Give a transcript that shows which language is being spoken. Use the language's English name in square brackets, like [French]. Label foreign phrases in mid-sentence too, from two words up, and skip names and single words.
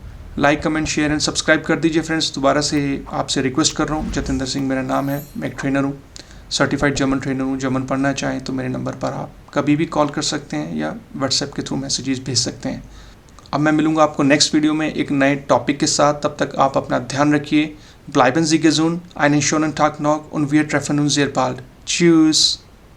[English] like, comment, share and subscribe [Hindi] कर दीजिए फ्रेंड्स। दोबारा से आपसे रिक्वेस्ट कर रहा हूँ, जतिंदर सिंह मेरा नाम है, मैं एक ट्रेनर हूँ, [English] certified German trainer [Hindi] हूँ। जर्मन पढ़ना चाहें तो मेरे नंबर पर आप कभी भी कॉल कर सकते हैं या व्हाट्सएप के थ्रू मैसेजेस भेज सकते हैं। अब मैं मिलूँगा आपको [English] next video [Hindi] में एक नए टॉपिक के साथ। तब तक आप अपना ध्यान रखिए। [German] Bleiben Sie gesund, einen schönen Tag noch und wir treffen uns sehr bald. Tschüss.